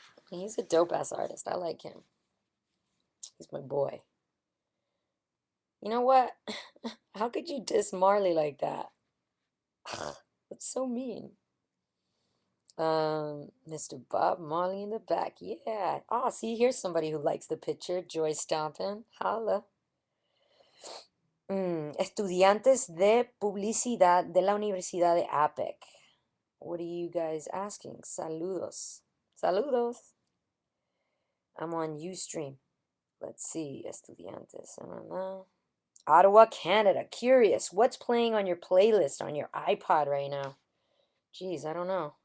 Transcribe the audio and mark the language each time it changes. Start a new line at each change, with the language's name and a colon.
English: He's a dope ass artist. I like him. He's my boy. You know what? How could you diss Marley like that? That's so mean. Mr. Bob Marley in the back. Yeah. Oh, see, here's somebody who likes the picture. Joy Stompin. Holla.
Spanish: Estudiantes de publicidad de la Universidad de APEC.
English: What are you guys asking?
Spanish: Saludos. Saludos.
English: I'm on Ustream. Let's see.
Spanish: Estudiantes.
English: I don't know. Ottawa, Canada. Curious. What's playing on your playlist on your iPod right now? Geez, I don't know.